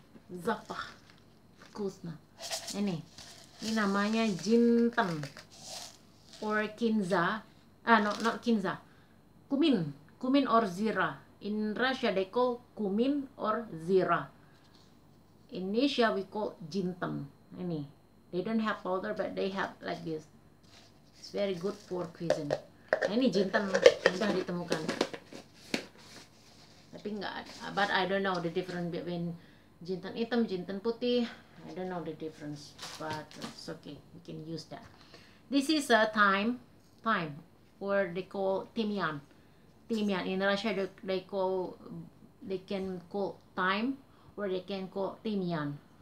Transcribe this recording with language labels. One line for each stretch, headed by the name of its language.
Russian: Zapah, kusna.
Indonesian: Ini namanya jinten or kinza.
English: No, not kinza. Cumin or zira. In Russia they call cumin or zira. In Indonesia we call jinten. Ini, they don't have powder but they have like this. It's very good for cuisine.
Indonesian: Nah, ini jinten mudah ditemukan. Tapi enggak,
English: but I don't know the difference between jinten hitam, jinten putih. I don't know the difference, but it's okay. We can use that. This is a thyme, or they call timian. In Russia they can call thyme or they can call timian.